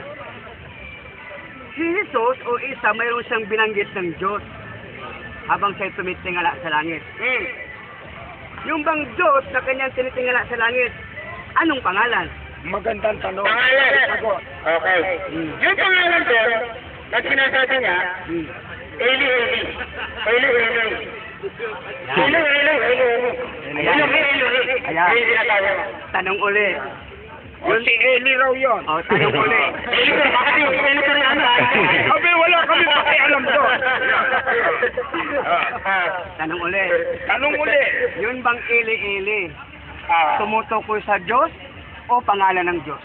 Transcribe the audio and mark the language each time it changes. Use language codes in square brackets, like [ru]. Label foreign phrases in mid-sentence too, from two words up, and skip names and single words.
[tl] Si Jesus o Isa, mayroon siyang binanggit ng Diyos habang siya'y tumitingala sa langit. Yung bang Diyos na kanyang tinitingala sa langit, anong pangalan? Magandang tanong. Pangalan. Sagot. Okay. Yung pangalan ko, na sinasabi niya, Eli, Eli. Eli, Eli. Eli, Eli, Eli. Ayan. Eli, sinatawa mo. Tanong uli. O si Eli raw yun. O, tanong uli. Eli ko, bakit yung Eli ko rin ano? Sabi, wala kami pakialam doon. Tanong uli. Tanong uli. Yun bang ili-ili, tumutukoy sa Diyos o pangalan ng Diyos?